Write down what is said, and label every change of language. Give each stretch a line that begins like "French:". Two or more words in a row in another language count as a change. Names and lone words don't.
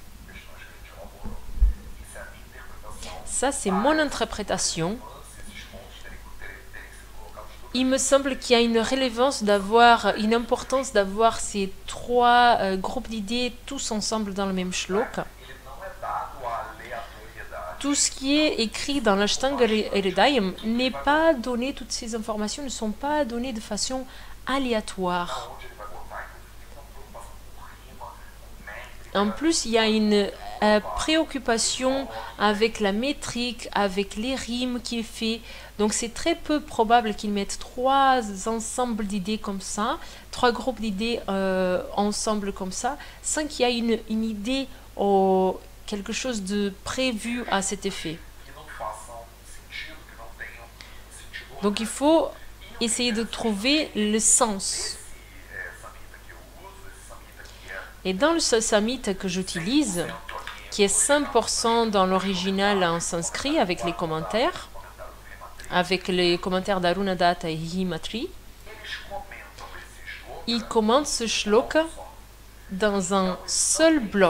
French: Ça, c'est mon interprétation. Il me semble qu'il y a une une importance d'avoir ces trois groupes d'idées tous ensemble dans le même shlok.
Portuguese: Ele não é dado à aleatoriedade.
French: Tout ce qui est écrit dans l'Ashtanga Hridayam n'est pas donné, toutes ces informations ne sont pas données de façon aléatoire.
Portuguese: Onde ele vai botar, inclusive, tem uma preocupação com rima, com métrica.
French: En plus, il y a une préoccupation avec la métrique, avec les rimes qui est fait. Donc c'est très peu probable qu'ils mettent trois ensembles d'idées comme ça, trois groupes d'idées ensemble comme ça, sans qu'il y ait une idée ou quelque chose de prévu à cet effet.
Portuguese: Que não façam sentido, que não tenham sentido.
French: Donc il faut essayer de trouver le sens.
Portuguese: Samhita que eu uso, esse samhita que é
French: Et dans le samhita que j'utilise, qui est 100% dans l'original en sanskrit avec les commentaires d'Arunadatta et Himatri, il commente ce shloka dans un seul bloc.